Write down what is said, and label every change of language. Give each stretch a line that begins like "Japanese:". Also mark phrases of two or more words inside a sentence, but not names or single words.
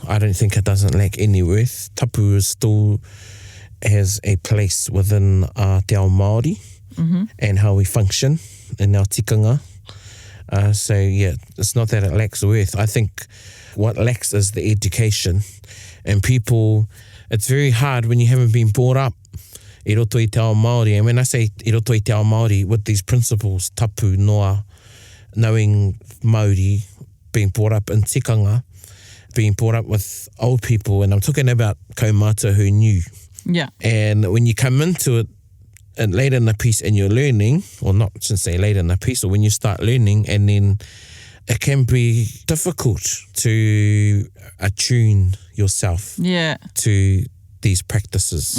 English: I don't think it doesn't lack any worth. Tapu is still has a place within
Māori: Te Ao Māori
English: and how we function in our tikanga. So, yeah, it's not that it lacks worth. I think what lacks is the education. And people, it's very hard when you haven't been brought up
Māori: I roto I Te Ao Māori.
English: And when I say
Māori: I roto I Te Ao Māori,
English: with these principles,
Māori: tapu, noa,
English: knowing Māori, being brought up in tikanga, being brought up with old people, and I'm talking about kaumata who knew. Yeah. And when you come into it and later in the piece and you're learning, or not, I shouldn't say later in the piece, or when you start learning, and then it can be difficult to attune yourself to these practices.